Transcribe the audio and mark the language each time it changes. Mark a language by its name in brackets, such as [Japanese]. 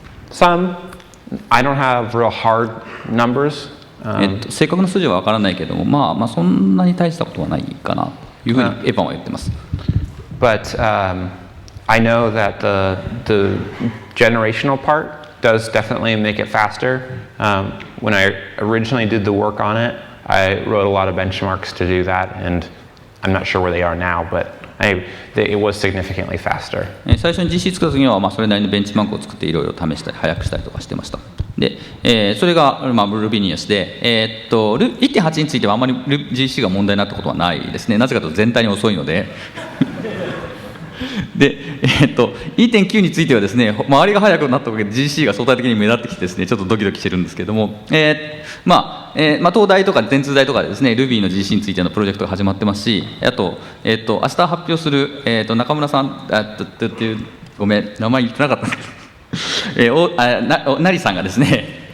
[English] Some I don't have real hard numbers. [Japanese] 正確な数字は分からないけども、まあそんなに大したことはないかなというふうにエヴァンは言ってます。 [English] But I know that the generational part does definitely make it faster. When I originally did the work on it, I wrote a lot of benchmarks to do that, and I'm not sure where they are now, but it was significantly faster. [Japanese] 最初に GC 作った時には、それなりのベンチマークを作っていろいろ試したり早くしたりとかしてました。で、それが、Rubinius で、1.8 についてはあまり GC が問題になったことはないですね。なぜかというと全体に遅いので。で、2.9 についてはですね、周りが速くなったおかげで GC が相対的に目立ってきてですね、ちょっとドキドキしてるんですけども、東大とか電通大とかでですね、Ruby の GC についてのプロジェクトが始まってますし、あと、明日発表する、中村さん、ごめん、名前言ってなかったんですけど、成さんがですね、